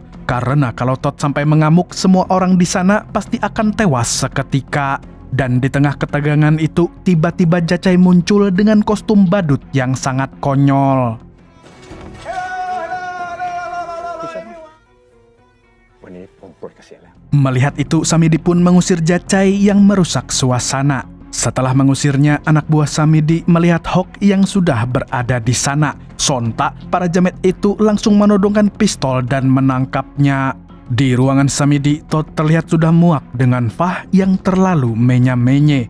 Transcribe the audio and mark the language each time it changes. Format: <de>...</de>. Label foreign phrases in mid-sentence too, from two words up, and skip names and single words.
<id>Karena kalau Todd sampai mengamuk, semua orang di sana pasti akan tewas seketika. Dan di tengah ketegangan itu, tiba-tiba Jacai muncul dengan kostum badut yang sangat konyol.</id> <th>วันนี้ผมปลดเกษียณแล้ว</th> <id>Melihat itu, Samidi pun mengusir Jacai yang merusak suasana. Setelah mengusirnya, anak buah Samidi melihat Hawk yang sudah berada di sana. Sontak, para jamet itu langsung menodongkan pistol dan menangkapnya. Di ruangan Samidi, Todd terlihat sudah muak dengan Fah yang terlalu menye-menye.</id>